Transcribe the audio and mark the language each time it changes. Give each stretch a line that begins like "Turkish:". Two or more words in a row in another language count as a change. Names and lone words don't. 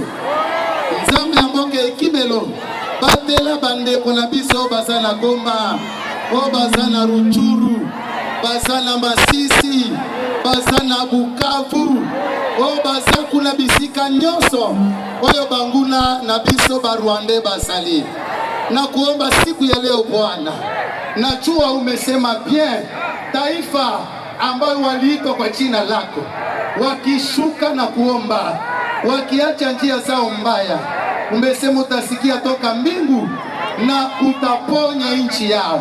Lingala: Nzambe ya mboke ekibelo, batela bandeko na biso baza na Goma, o baza na Ruchuru, baza na Masisi, baza na Bukavu, o baza kuna bisika nyonso, oyo banguna na biso ba Rwanda basali.
Swahili: Na kuomba siku ya leo Bwana, najua umesema bien, taifa ambayo waliitwa kwa jina lako, wakishuka na kuomba, wakiacha njia zao mbaya, umesema utasikia toka mbingu na utaponya nchi yao.